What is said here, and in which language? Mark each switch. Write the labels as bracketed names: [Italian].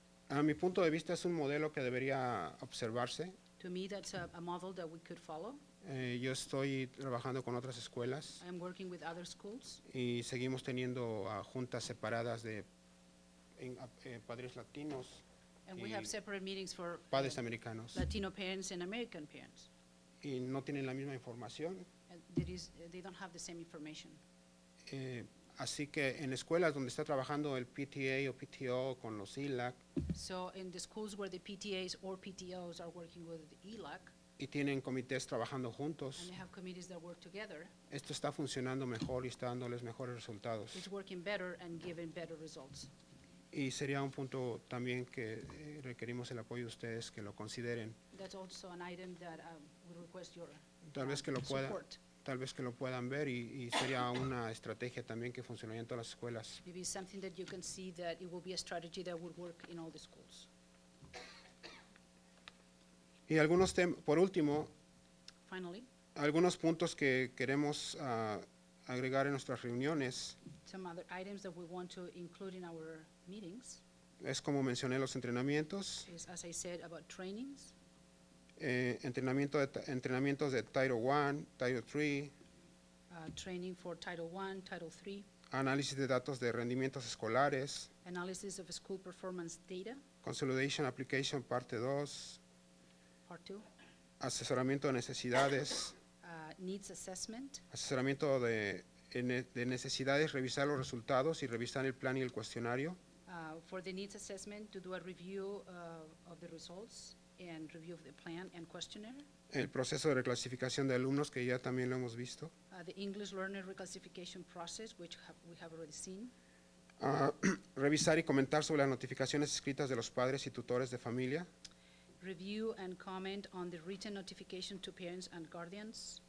[Spanish] A mi punto de vista es un modelo que debería observarse. [English] To me, that's a model that we could follow. [Spanish] Yo estoy trabajando con otras escuelas [English] I'm working with other schools, [Spanish] y seguimos teniendo juntas separadas de padres latinos [English] and we [Spanish] y [English] have separate meetings for [Spanish] padres americanos [English] Latino parents and American parents. [Spanish] y no tienen la misma información. [English] And they don't have the same information. [Spanish] Así que en escuelas donde está trabajando el PTA o PTO con los ILAC [English] So in the schools where the PTAs or PTOs are working with the ELAC, [Spanish] y tienen comités trabajando [English] and [Spanish] juntos, [English] they have committees that work together, [Spanish] esto está funcionando mejor y está dándoles mejores resultados. [English] it's working better and giving better results. [Spanish] Y sería un punto también que requerimos el apoyo de ustedes, que lo consideren. [English] That's also an item that we request your [Spanish] Tal vez que lo [English] support. [Spanish] tal vez que lo puedan ver y sería una estrategia también que funcionaría en todas las escuelas. [English] Maybe something that you can see that it will be a strategy that would work in all the schools. [Spanish] Y por último, [English] Finally, [Spanish] algunos puntos que queremos agregar en nuestras reuniones [English] some other items that we want to include in our meetings [Spanish] es, como mencioné, los entrenamientos, [English] is, as I said, about trainings, [Spanish] entrenamientos de Title I, Title III, [English] training for Title I, Title III, [Spanish] análisis de datos de rendimientos escolares, [English] analysis of school performance data, [Spanish] Consolidation Application Parte 2, [English] Part 2, [Spanish] asesoramiento de necesidades, [English] needs assessment, [Spanish] asesoramiento de necesidades, revisar los resultados y revisar el plan y el cuestionario, [English] for the needs assessment to do a review of the results and review of the plan and questionnaire, [Spanish] el proceso de reclasificación de alumnos, que ya también lo hemos visto, [English] the English learner reclassification process, which we have already seen, [Spanish] revisar y comentar sobre las notificaciones escritas de los padres y tutores de familia [English] review and comment on the written notification to parents and guardians,